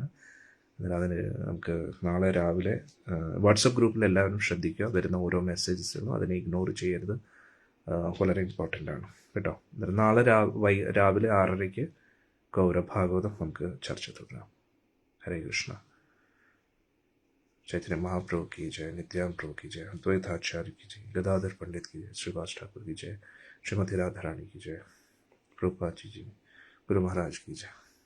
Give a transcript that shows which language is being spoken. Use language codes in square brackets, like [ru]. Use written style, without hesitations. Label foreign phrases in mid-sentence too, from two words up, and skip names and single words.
[ml] അതിന് നമുക്ക് നാളെ രാവിലെ വാട്സപ്പ് ഗ്രൂപ്പിൽ എല്ലാവരും ശ്രദ്ധിക്കുക. വരുന്ന ഓരോ മെസ്സേജസുകളും അതിനെ ഇഗ്നോർ ചെയ്യരുത്, വളരെ ഇമ്പോർട്ടൻ്റ് ആണ് കേട്ടോ. നാളെ രാവിലെ 6:30 ഗൗരഭാഗവതം നമുക്ക് ചർച്ച തുടരാം. ഹരേ കൃഷ്ണ. [hi] चैतन्य महाप्रभु की जय, नित्यानंद प्रभु की जय, अद्वैताचार्य की जय, गदाधर पंडित की जय, श्रीवास ठाकुर की जय, श्रीमती राधा रानी की जय, प्रभुपाद जी, गुरु महाराज की जय.